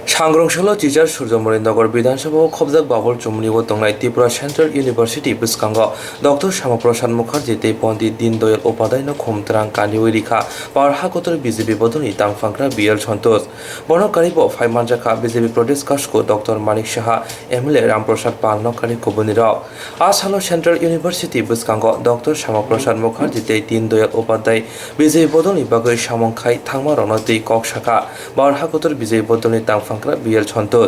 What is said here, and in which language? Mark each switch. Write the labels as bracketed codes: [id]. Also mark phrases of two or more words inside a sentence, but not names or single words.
[trp] सांग्रंशल चिजार सूर्यमणिनगर विधानसभा खबजाक बाबुल चुमनिगो तंगनाय त्रिपुरा सेंट्रल यूनिवर्सिटी बिस्कांग डॉक्टर श्यामाप्रसाद मुखार्जी ते पंडित दीनदयाल उपाध्याय खुमत्रां कानिवै रिखा पारहाकोतर बीजेपी बदलनि तांगफांग्रा बीएल सन्तोष बर्णकारिब फाइमानजाखा बीजेपी प्रदेश काशको डॉक्टर मानिक साहा एमएलए रामप्रसाद पाल नकारि कुबुनिराव आसालो सेंट्रल यूनिवर्सिटी बिस्कांग डॉक्टर श्यामाप्रसाद मुखार्जी ते दीनदयाल उपाध्याय बीजेपी बदलनि बागै सामंखाय थांमा रनतै कक शाखा पारहाकोतर बीजेपी बदलनि तांगफांग्रा बीएल सन्तोष